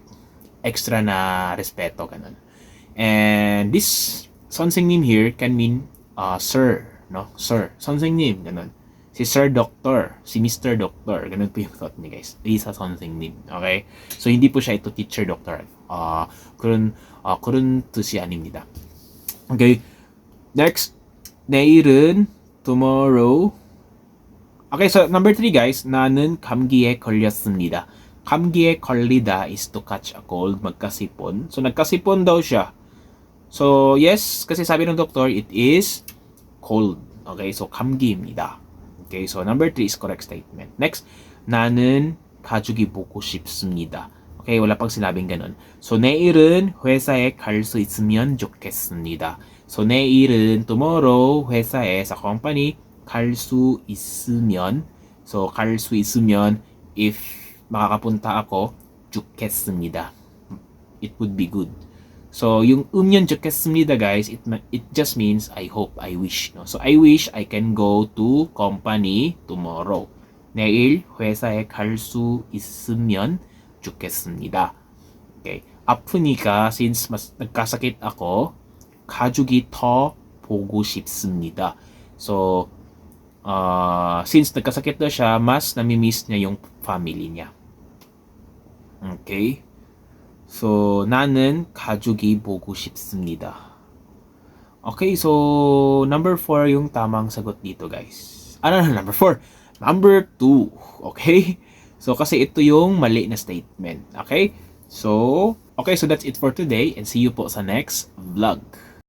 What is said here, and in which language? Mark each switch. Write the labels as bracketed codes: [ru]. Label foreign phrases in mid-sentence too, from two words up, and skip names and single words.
[tl] Extra na respeto, ganun. [en] And this 선생님 here can mean sir, no? Sir, [ko] 선생님, [tl] ganun. Si Sir Doctor, si Mr. Doctor, ganun po yung thought niya, guys. Isa 선생님, okay? So, hindi po siya ito teacher, doctor. [ko] 그런 뜻이 아닙니다. [en] Okay, next. 내일은 tomorrow. Okay, so number 3 guys, [ko] 나는 감기에 걸렸습니다. 감기에 걸리다 [en] is to catch a cold, [tl] magkasipon. So nagkasipon daw siya. [en] So yes, [tl] kasi sabi ng doktor, [en] it is cold. Okay, so 감기입니다. Okay, so number 3 is correct statement. Next, [ko] 나는 가족이 보고 싶습니다. [tl] Okay, wala pang sinabing ganun. [ko] So 내일은 회사에 갈 수 있으면 좋겠습니다. So 내일은 tomorrow 회사에 sa company 갈 수 있으면, so 갈 수 있으면 if [tl] makakapunta ako [ko] 좋겠습니다. [en] It would be good. So yung [ko] 음연 좋겠습니다 [en] guys, it just means I hope, I wish, no? So I wish I can go to company tomorrow. [ko] 내일 회사에 갈 수 있으면 좋겠습니다. [tl] Okay. 아프니까 since mas nagkasakit ako, [ko] 가족이 더 보고 싶습니다. [en] So Since [tl] nagkasakit daw siya, mas namimiss niya yung family niya. [en] Okay? So, [ko] 나는 가족이 보고 싶습니다. [en] Okay, so number 4 [tl] yung tamang sagot dito, guys. [en] Number 4. Number 2. Okay? [tl] So, kasi ito yung mali na statement. [en] Okay? So, that's it for today and see you [tl] po sa [en] next vlog.